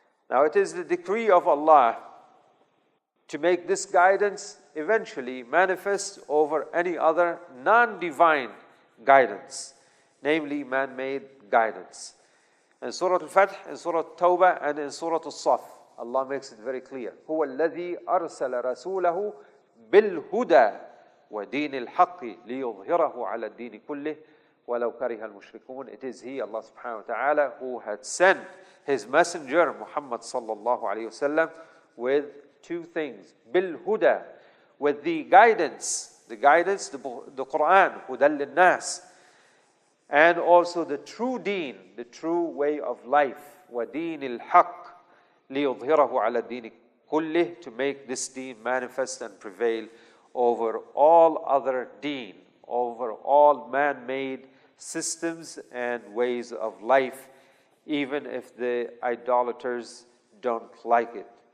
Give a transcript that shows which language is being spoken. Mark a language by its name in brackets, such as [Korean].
[English] Now it is the decree of Allah to make this guidance eventually manifest over any other non-divine guidance, namely man-made guidance. In Surah Al-Fath, in Surah Tawbah, and in Surah Al-Saf, Allah makes it very clear. [Arabic] هو الذي أرسل رسوله بالهدى ودين الحق ليظهره على الدين كله ولو كره المشركون. [English] It is He, Allah subhanahu wa ta'ala, who had sent His messenger Muhammad sallallahu alayhi wasallam with two things. [Arabic] بالهدى, [English] with the guidance, the Quran, [Arabic] هدى للناس, [English] and also the true deen, the true way of life, [Arabic] ودين الحق ليظهره على الدين كله, [English] to make this deen manifest and prevail over all other deen, over all man-made systems and ways of life, even if the idolaters don't like it.